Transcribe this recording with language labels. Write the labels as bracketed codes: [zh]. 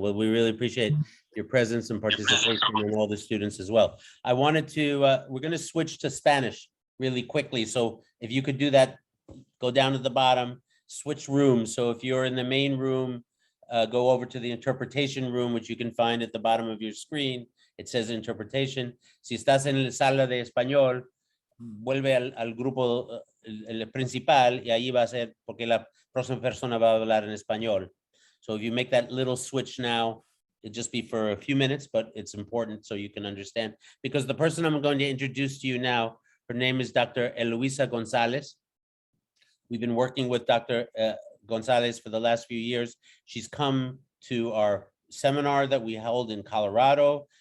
[en] Well, we really appreciate your presence and participation and all the students as well. I wanted to, we're going to switch to Spanish really quickly. So if you could do that, go down to the bottom, switch rooms. So if you're in the main room, go over to the interpretation room, which you can find at the bottom of your screen. It says interpretation. [es] Si estás en la sala de español, vuelve al grupo el principal y ahí va a ser porque la próxima persona va a hablar en español. [en] So if you make that little switch now, it'll just be for a few minutes, but it's important so you can understand. Because the person I'm going to introduce to you now, her name is Dr. Luisa Gonzalez. We've been working with Dr. Gonzalez for the last few years. She's come to our seminar that we held in Colorado.